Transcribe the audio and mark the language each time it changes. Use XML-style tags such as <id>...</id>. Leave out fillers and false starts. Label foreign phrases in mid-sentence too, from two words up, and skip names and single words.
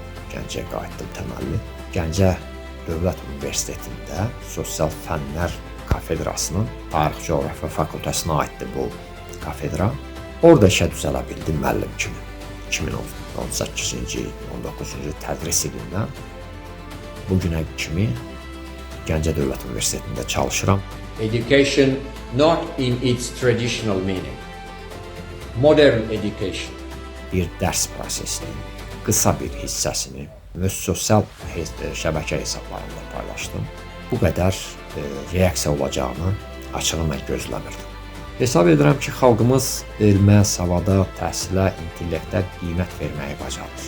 <az>Gəncəyə qayıtdım təməlli. Gəncə Dövlət Universitetində Sosial Fənlər Kafedrasının Tarix Coğrafiya Fakültəsinə aiddir bu kafedra. Orada işə düzələ bildim müəllim kimi. 2018-ci, 19-cu tədris ilindən bu günə kimi Gəncə Dövlət Universitetində çalışıram.</az> <en>Education not in its traditional meaning. Modern education.</en> <az>Bir dərs prosesinin qısa bir hissəsini öz sosial şəbəkə hesablarında paylaşdım. Bu qədər reaksiya olacağını açığı mən gözləmirdim. Hesab edirəm ki, xalqımız elmə, savada, təhsilə, intellektə qiymət verməyi bacarır.</az>